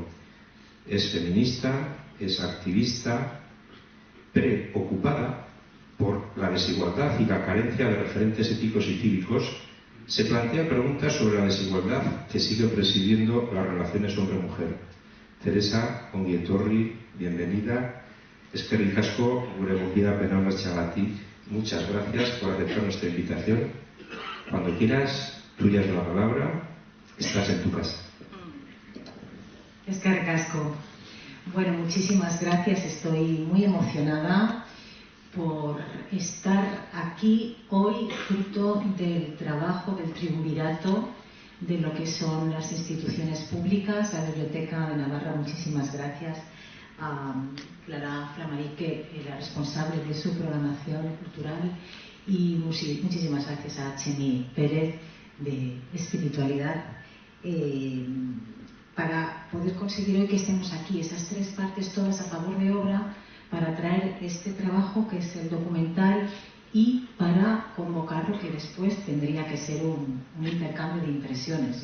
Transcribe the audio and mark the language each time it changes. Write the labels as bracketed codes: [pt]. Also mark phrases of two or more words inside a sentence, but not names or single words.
[es] Es feminista, es activista, preocupada por la desigualdad y la carencia de referentes éticos y cívicos. Se plantea preguntas sobre la desigualdad que sigue presidiendo las relaciones hombre-mujer. [eu] Teresa, ongi etorri, bienvenida. Eskerrik asko, gure gonbida penaulatxagatik. [es] Muchas gracias por aceptar nuestra invitación. Cuando quieras, tuya es la palabra. Estás en tu casa. [eu] Eskerrik asko. Bueno, [es] muchísimas gracias. Estoy muy emocionada por estar aquí hoy, fruto del trabajo del triunvirato de lo que son las instituciones públicas, la Biblioteca de Navarra. Muchísimas gracias a Clara Flamarique, la responsable de su programación cultural, y muchísimas gracias a Chemi Pérez de Espiritualidad, para poder conseguir hoy que estemos aquí, esas 3 partes todas a favor de obra, para traer este trabajo que es el documental y para convocar lo que después tendría que ser un intercambio de impresiones.